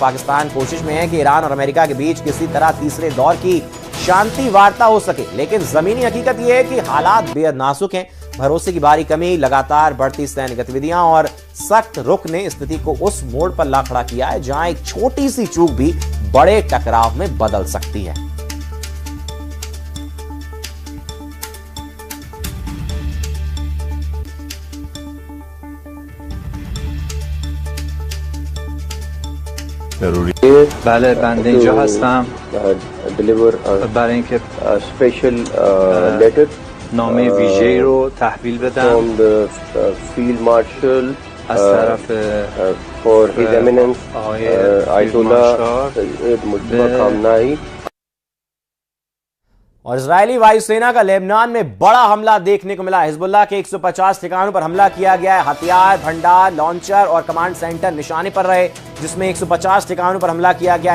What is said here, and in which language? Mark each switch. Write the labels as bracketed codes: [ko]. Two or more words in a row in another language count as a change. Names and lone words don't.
[hi] पाकिस्तान कोशिश में है कि ईरान और अमेरिका के बीच किसी तरह तीसरे दौर की शांति वार्ता हो सके, लेकिन जमीनी हकीकत यह है कि हालात बेहद नाजुक हैं। भरोसे की भारी कमी, लगातार बढ़ती सैन्य गतिविधियां और सख्त रुख ने स्थिति को उस मोड़ पर ला खड़ा किया है जहां एक छोटी सी चूक भी बड़े टकराव में बदल सकती है। [fa] بله بنده اینجا هستم برای اینکه [en] special letter [fa] نامه ویژه‌ای رو تحویل بدم [en] from the field marshal [fa] از طرف [en] for his eminence [fa] آقای Ayatollah Sayyid Mujtaba Khamenei। [hi] और इजरायली वायुसेना का लेबनान में बड़ा हमला देखने को मिला। हिजबुल्लाह के 150 ठिकानों पर हमला किया गया है। हथियार भंडार, लॉन्चर और कमांड सेंटर निशाने पर रहे, जिसमें 150 ठिकानों पर हमला किया गया।